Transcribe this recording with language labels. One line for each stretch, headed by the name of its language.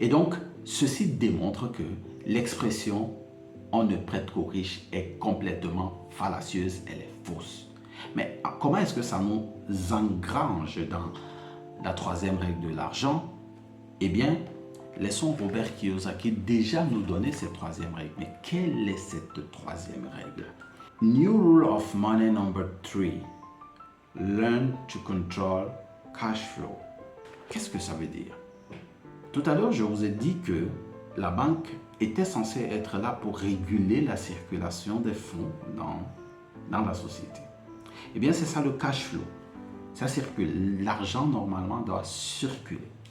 French: Et donc, ceci démontre que l'expression « on ne prête qu'aux riches » est complètement fallacieuse, elle est fausse. Mais comment est-ce que ça nous engrange dans la troisième règle de l'argent? Eh bien, laissons Robert Kiyosaki déjà nous donner cette troisième règle. Mais quelle est cette troisième règle?
English: New rule of money number 3. Learn to control cash flow.
French: Qu'est-ce que ça veut dire? Tout à l'heure, je vous ai dit que la banque était censée être là pour réguler la circulation des fonds dans la société. Eh bien, c'est ça le cash flow. Ça circule. L'argent, normalement, doit circuler.